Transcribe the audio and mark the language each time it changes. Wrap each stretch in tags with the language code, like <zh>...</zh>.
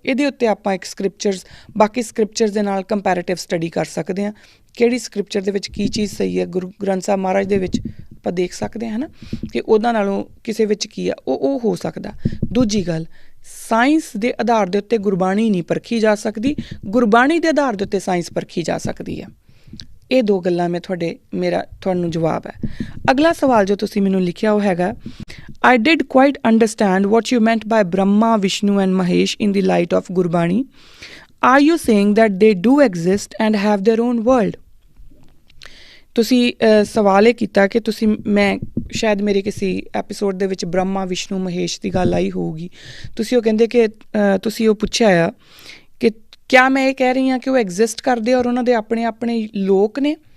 <pa>ਇਹਦੇ ਉੱਤੇ ਆਪਾਂ ਇੱਕ ਬਾਕੀ ਸਕ੍ਰਿਪਚਰਸ ਦੇ ਨਾਲ ਕੰਪੈਰੇਟਿਵ ਸਟੱਡੀ ਕਰ ਸਕਦੇ ਹਾਂ, ਕਿਹੜੀ ਸਕ੍ਰਿਪਚਰ ਦੇ ਵਿੱਚ ਕੀ ਚੀਜ਼ ਸਹੀ ਹੈ। ਗੁਰੂ ਗ੍ਰੰਥ ਸਾਹਿਬ ਮਹਾਰਾਜ ਦੇ ਵਿੱਚ ਆਪਾਂ ਦੇਖ ਸਕਦੇ ਹਾਂ, ਹੈ ਨਾ, ਕਿ ਉਹਨਾਂ ਨਾਲੋਂ ਕਿਸੇ ਵਿੱਚ ਕੀ ਆ, ਉਹ ਹੋ ਸਕਦਾ। ਦੂਜੀ ਗੱਲ, ਸਾਇੰਸ ਦੇ ਆਧਾਰ ਦੇ ਉੱਤੇ ਗੁਰਬਾਣੀ ਨਹੀਂ ਪਰਖੀ ਜਾ ਸਕਦੀ, ਗੁਰਬਾਣੀ ਦੇ ਆਧਾਰ ਦੇ ਉੱਤੇ ਸਾਇੰਸ ਪਰਖੀ ਜਾ ਸਕਦੀ ਹੈ। ਇਹ ਦੋ ਗੱਲਾਂ ਮੇਰਾ ਤੁਹਾਨੂੰ ਜਵਾਬ ਹੈ। ਅਗਲਾ ਸਵਾਲ ਜੋ ਤੁਸੀਂ ਮੈਨੂੰ ਲਿਖਿਆ ਉਹ ਹੈਗਾ,</pa> <en>I did quite understand what you meant by Brahma, Vishnu and Mahesh in the light of Gurbani. Are you saying that they do exist and have their own world?</en> <pa>ਤੁਸੀਂ ਸਵਾਲ ਇਹ ਕੀਤਾ ਕਿ ਮੈਂ ਸ਼ਾਇਦ ਮੇਰੇ ਕਿਸੇ ਐਪੀਸੋਡ ਦੇ ਵਿੱਚ ਬ੍ਰਹਮਾ, ਵਿਸ਼ਨੂੰ, ਮਹੇਸ਼ ਦੀ ਗੱਲ ਆਈ ਹੋਊਗੀ। ਤੁਸੀਂ ਉਹ ਕਹਿੰਦੇ ਕਿ ਤੁਸੀਂ ਉਹ ਪੁੱਛਿਆ ਆ ਕਿ ਕਿਆ ਮੈਂ ਇਹ ਕਹਿ ਰਹੀ ਹਾਂ ਕਿ ਉਹ ਐਗਜ਼ਿਸਟ ਕਰਦੇ ਔਰ ਉਹਨਾਂ ਦੇ ਆਪਣੇ ਲੋਕ ਨੇ?</pa>